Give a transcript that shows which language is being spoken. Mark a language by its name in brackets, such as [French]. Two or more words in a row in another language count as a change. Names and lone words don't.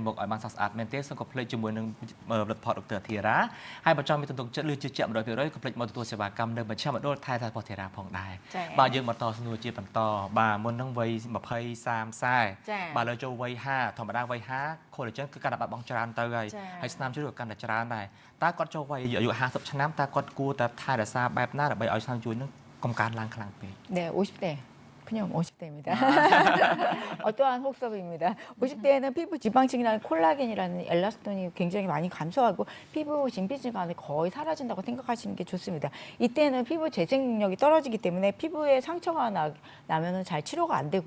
[Khmer] មុខឲ្យបានស្រស់ស្អាតមែនទេសូមកុំភ្លេចជាមួយនឹងផលិតផលដុកទ័រធីរ៉ាហើយបើចង់មានទំនុកចិត្តឬជឿជាក់ 100% កុំភ្លេចមកទទួលសេវាកម្មនៅមជ្ឈមណ្ឌលថែទាំរបស់ធីរ៉ាផងដែរបាទយើងបន្តសំណួរជាបន្តបាទមុននឹងវ័យ20 30 40បាទលើចូលវ័យ50ធម្មតាវ័យ50 collagen គឺកាន់តែបាត់បង់ច្រើនទៅហើយស្នាមជួរក៏កាន់តែច្រើនដែរតើគាត់ចូលវ័យអាយុ50ឆ្នាំតើគាត់គួរតែថែរក្សាបែបណាដើម្បីឲ្យស្នាមជួរនឹងកំការឡើងខ្លាំងពេក [Korean] 네, 50대. 그냥 50대입니다. 어떠한 혹섭입니다. 50대에는 피부 지방층이라는 콜라겐이라는 엘라스톤이 굉장히 많이 감소하고 피부 진피 질감이 거의 사라진다고 생각하시는 게 좋습니다. 이때는 피부 재생 능력이 떨어지기 때문에 피부에 상처가 나면은 잘 치료가 안 되고요.